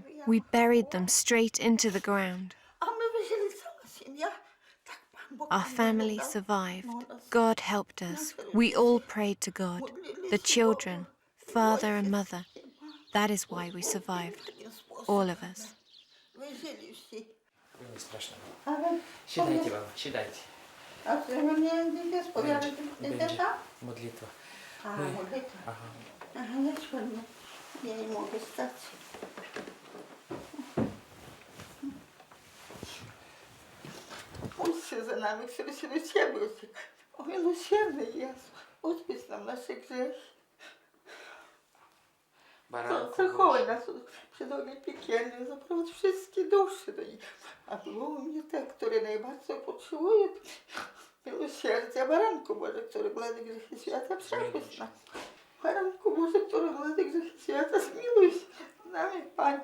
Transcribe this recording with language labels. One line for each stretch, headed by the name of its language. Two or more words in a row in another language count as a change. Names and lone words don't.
English: We buried them straight into the ground. Our family survived. God helped us. We all prayed to God. The children, father and mother. That is why we survived. All of us.
Russian: Молитва. Я не могу встать. Пусть все за нами, все милосердный, о милосердный Иисус, отпусти нам наши грехи.
Ukrainian: Заховай нас
Polish: przed ogniem piekielnym, zaprowadź wszystkie dusze do nich, a głównie te, które najbardziej potrzebują miłosierdzia. Baranku Boże, który gładzi grzechy świata, przepuść nas. Baranku Boże, który gładzi grzechy świata, zmiłuj się nad nami, Panie.